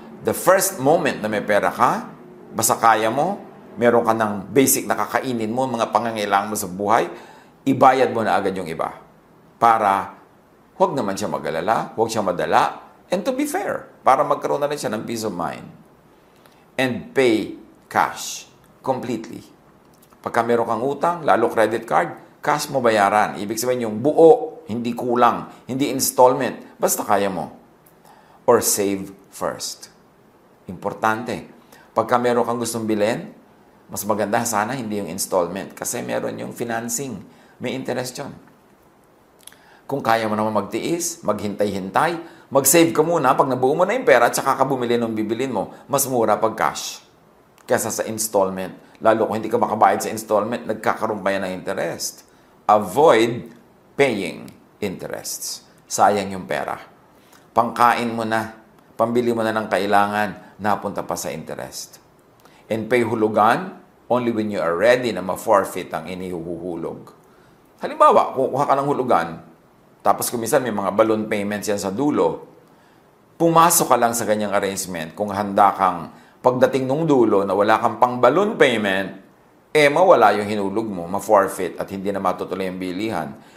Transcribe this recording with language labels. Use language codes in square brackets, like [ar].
[tl] The first moment na may pera ka, basta kaya mo, meron ka ng basic na kakainin mo, mga pangangailangan mo sa buhay, ibayad mo na agad yung iba. Para huwag naman siya mag-alala, huwag siya madala, [en] and to be fair, [tl] para magkaroon na rin siya ng [en] peace of mind. And pay cash completely. [tl] Pagka meron kang utang, lalo credit card, cash mo bayaran. Ibig sabihin yung buo, hindi kulang, hindi installment, basta kaya mo. [en] Or save first. Importante. [tl] Pagka meron kang gustong bilhin, mas maganda sana hindi yung installment kasi meron yung financing. May interest yun. Kung kaya mo naman magtiis, maghintay-hintay, mag-save ka muna pag nabuo mo na yung pera at saka ka bumili ng bibilin mo, mas mura pag cash kaysa sa installment. Lalo kung hindi ka makabayad sa installment, nagkakaroon pa yan ng interest. [en] Avoid paying interests. [tl] Sayang yung pera. Pangkain mo na, pambili mo na ng kailangan, napunta pa sa interest. [en] And pay hulugan only when you are ready [tl] na ma-forfeit ang inihuhulog. Halimbawa, kukuha ka ng hulugan, tapos kumisan may mga balloon payments yan sa dulo, pumasok ka lang sa ganyang arrangement kung handa kang pagdating nung dulo na wala kang pang balloon payment, mawala yung hinulog mo, ma-forfeit at hindi na matutuloy ang bilihan.